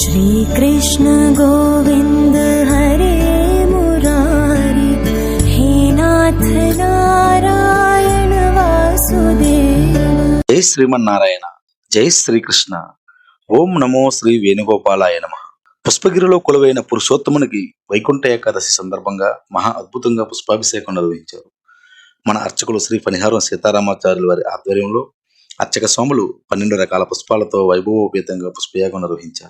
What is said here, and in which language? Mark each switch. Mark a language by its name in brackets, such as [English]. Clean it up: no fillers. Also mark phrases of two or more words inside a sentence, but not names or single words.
[Sanskrit] श्रीकृष्ण गोविन्द हरे मुरारी, हे नाथ नारायण वासुदेव। जय श्रीमन्नारायण, जय श्रीकृष्ण। ఓం నమో శ్రీ వేణుగోపాలాయ నమః. [Telugu] పుష్పగిరిలో కొలువైన పురుషోత్తమునికి వైకుంఠ ఏకాదశి సందర్భంగా మహా అద్భుతంగా పుష్పాభిషేకం నిర్వహించారు. మన అర్చకులు శ్రీ పనిహారం సీతారామాచార్యుల వారి ఆధ్వర్యంలో అర్చక స్వాములు 12 రకాల పుష్పాలతో వైభవోపేతంగా పుష్పయాగం నిర్వహించారు.